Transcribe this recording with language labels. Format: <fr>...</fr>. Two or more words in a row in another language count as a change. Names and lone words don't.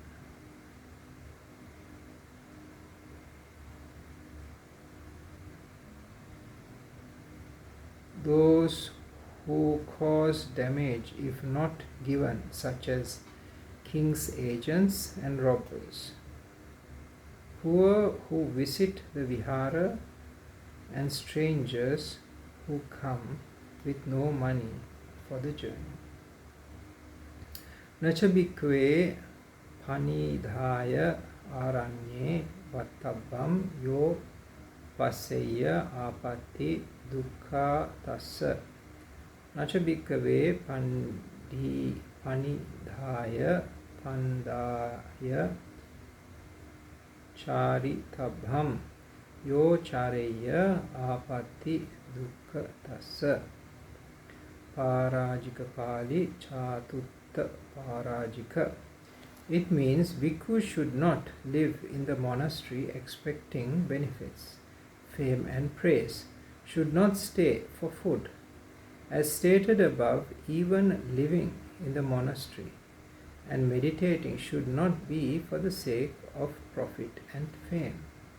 <en>those who cause damage if not given, such as king's agents and robbers, poor who visit the vihara, and strangers who come with no money for the journey.</en> <pi>Nacha bhikkhave panidhaya aranye vattabbam yo passeya apatti dukkha tassa. Nacha bhikkhave panidhaya pandaya charitabham yo chareya apatti dukkha tassa. Parajika pali chatutta parajika.</pi> <en>It means bhikkhus should not live in the monastery expecting benefits, fame and praise, should not stay for food. As stated above, even living in the monastery and meditating should not be for the sake of profit and fame.</en>